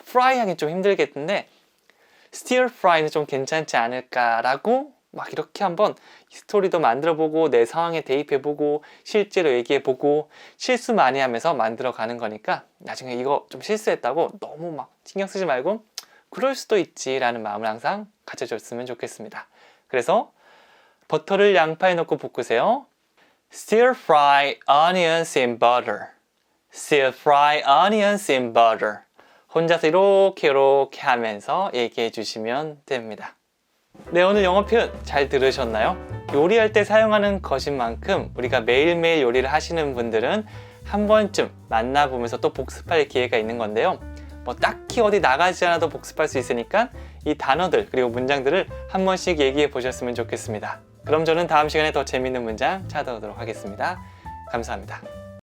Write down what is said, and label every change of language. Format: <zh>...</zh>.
<ko>fry 하기 좀 힘들겠는데 stir fry는 좀 괜찮지 않을까라고 막 이렇게 한번 스토리도 만들어보고 내 상황에 대입해보고 실제로 얘기해보고 실수 많이 하면서 만들어가는 거니까 나중에 이거 좀 실수했다고 너무 막 신경 쓰지 말고 그럴 수도 있지 라는 마음을 항상 가져줬으면 좋겠습니다. 그래서 버터를 양파에 넣고 볶으세요.</ko> <en>Stir fry onions in butter. Stir fry onions in butter.</en> <ko>혼자서 이렇게 하면서 얘기해 주시면 됩니다. 네, 오늘 영어 표현 잘 들으셨나요? 요리할 때 사용하는 것인 만큼 우리가 매일매일 요리를 하시는 분들은 한 번쯤 만나보면서 또 복습할 기회가 있는 건데요. 뭐 딱히 어디 나가지 않아도 복습할 수 있으니까 이 단어들 그리고 문장들을 한 번씩 얘기해 보셨으면 좋겠습니다. 그럼 저는 다음 시간에 더 재밌는 문장 찾아오도록 하겠습니다. 감사합니다.</ko>